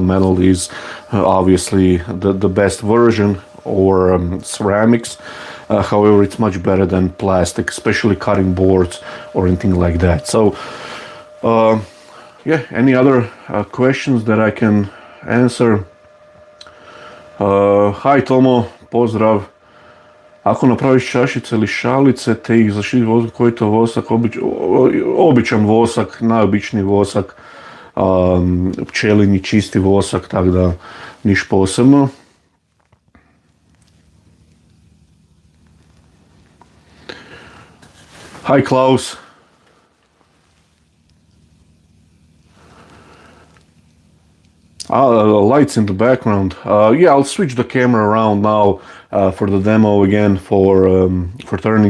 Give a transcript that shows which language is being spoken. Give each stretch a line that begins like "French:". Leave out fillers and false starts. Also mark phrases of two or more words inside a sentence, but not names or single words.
English: Metal is obviously the best version, or ceramics. However, it's much better than plastic, especially cutting boards or anything like that. So yeah, any other questions that I can answer?
Croatian: Hi Tomo, pozdrav. Ako napraviš čašice ili šalice te ih zaštiti vosak, koji je to vosak? Običan vosak, najobičniji vosak, pčelinji čisti vosak, tako da niš posebno.
English: Hi Klaus. Lights in the background. Yeah, I'll switch the camera around now for the demo again for turning.